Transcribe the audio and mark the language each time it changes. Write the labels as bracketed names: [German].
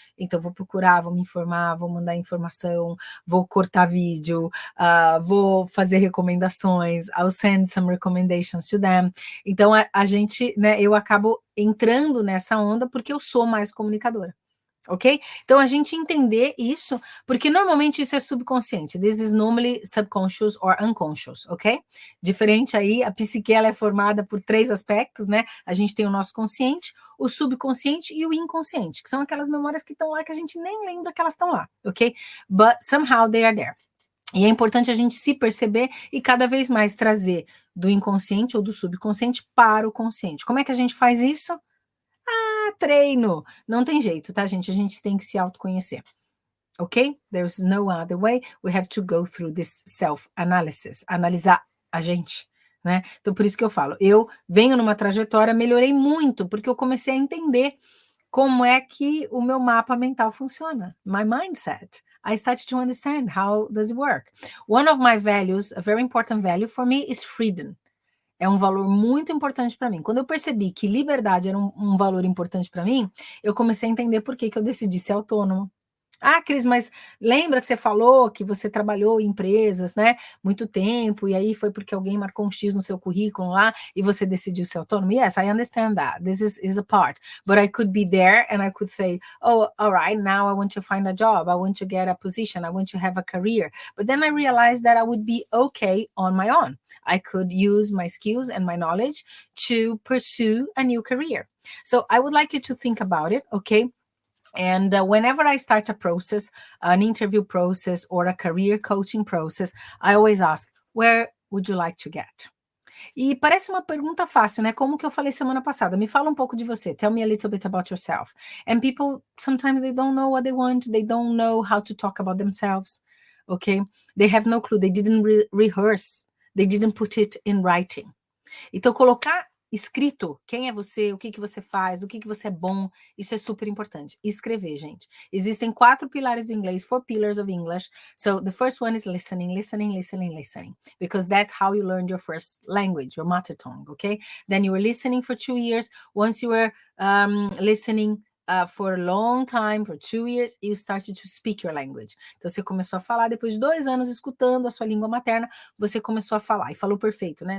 [Portuguese] Então, vou procurar, vou me informar, vou mandar informação, vou cortar vídeo, vou fazer recomendações, [English] I'll send some recommendations to them. [Portuguese] Então, a gente, né, eu acabo entrando nessa onda porque eu sou mais comunicadora. Ok? Então, a gente entender isso, porque normalmente isso é subconsciente. [English] This is normally subconscious or unconscious, ok? [Portuguese] Diferente aí, a psique ela é formada por 3 aspectos, né? A gente tem o nosso consciente, o subconsciente e o inconsciente, que são aquelas memórias que estão lá que a gente nem lembra que elas estão lá, ok? [English] But somehow they are there. [Portuguese] E é importante a gente se perceber e cada vez mais trazer do inconsciente ou do subconsciente para o consciente. Como é que a gente faz isso? Treino. Não tem jeito, tá, gente? A gente tem que se autoconhecer. [English] Ok? There's no other way. We have to go through this self-analysis. [Portuguese] Analisar a gente, né? Então, por isso que eu falo, eu venho numa trajetória, melhorei muito, porque eu comecei a entender como é que o meu mapa mental funciona. [English] My mindset. I started to understand how does it work. One of my values, a very important value for me is freedom. [Portuguese] É um valor muito importante para mim. Quando eu percebi que liberdade era um valor importante para mim, eu comecei a entender por que eu decidi ser autônoma. Ah, Cris, mas lembra que você falou que você trabalhou em empresas, né, muito tempo, e aí foi porque alguém marcou um X no seu currículo lá e você decidiu ser autônomo? [English] Yes, I understand that. This is a part. But I could be there and I could say, oh, all right, now I want to find a job. I want to get a position. I want to have a career. But then I realized that I would be okay on my own. I could use my skills and my knowledge to pursue a new career. So I would like you to think about it, okay? And whenever I start a process, an interview process or a career coaching process, I always ask, where would you like to get? [Portuguese] E parece uma pergunta fácil, né? Como que eu falei semana passada. Me fala um pouco de você. [English] Tell me a little bit about yourself. And people, sometimes they don't know what they want. They don't know how to talk about themselves. Okay? They have no clue. They didn't rehearse. They didn't put it in writing. [Portuguese] Então, colocar escrito. Quem é você, o que que você faz, o que que você é bom, isso é super importante. Escrever, gente. Existem 4 pilares do inglês, [English] 4 pillars of English. So the first one is listening, listening, listening, listening, because that's how you learned your first language, your mother tongue, okay? Then you were listening for 2 years. Once you were listening for a long time, for 2 years, you started to speak your language. [Portuguese] Então, você começou a falar, depois de 2 anos escutando a sua língua materna, você começou a falar, e falou perfeito, né?